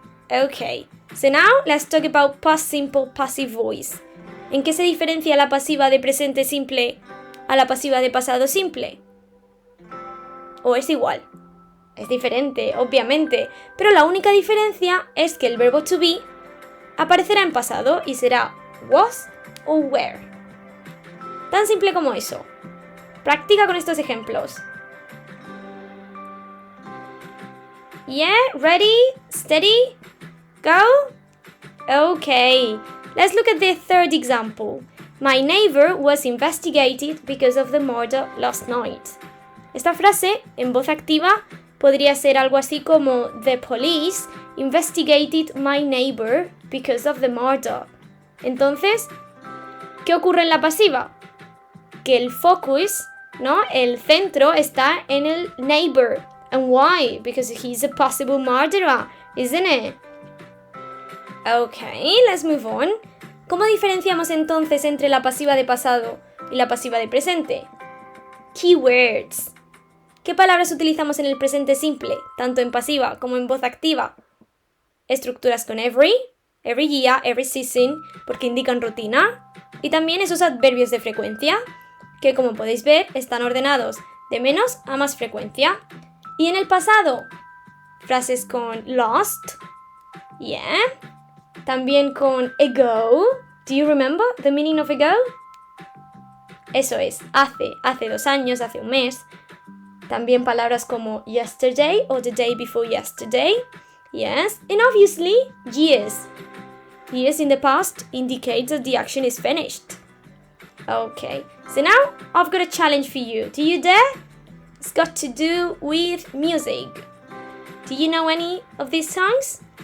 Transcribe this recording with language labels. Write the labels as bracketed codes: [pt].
[en] Okay, so now let's talk about past simple passive voice. [es] ¿En qué se diferencia la pasiva de presente simple a la pasiva de pasado simple? ¿O es igual? Es diferente, obviamente, pero la única diferencia es que el verbo to be aparecerá en pasado y será was o were. Tan simple como eso. Practica con estos ejemplos. [en] Yeah, ready, steady, go? Okay, let's look at the third example. My neighbor was investigated because of the murder last night. [es] Esta frase, en voz activa, podría ser algo así como [en] The police investigated my neighbor because of the murder. [es] Entonces, ¿qué ocurre en la pasiva? Que el focus ¿no? El centro está en el neighbor. [en] And why? Because he's a possible murderer, isn't it? Okay, let's move on. [es] ¿Cómo diferenciamos entonces entre la pasiva de pasado y la pasiva de presente? Keywords. ¿Qué palabras utilizamos en el presente simple, tanto en pasiva como en voz activa? Estructuras con [en] every year, every season, [es] porque indican rutina. Y también esos adverbios de frecuencia, que como podéis ver están ordenados de menos a más frecuencia. Y en el pasado, frases con lost, yeah. También con ago. [en] Do you remember the meaning of ago? [es] Eso es, hace 2 años, hace un mes. También palabras como yesterday o [en] the day before yesterday. Yes, and obviously, years. Years in the past indicates that the action is finished. Okay, so now I've got a challenge for you. Do you dare? It's got to do with music. Do you know any of these songs?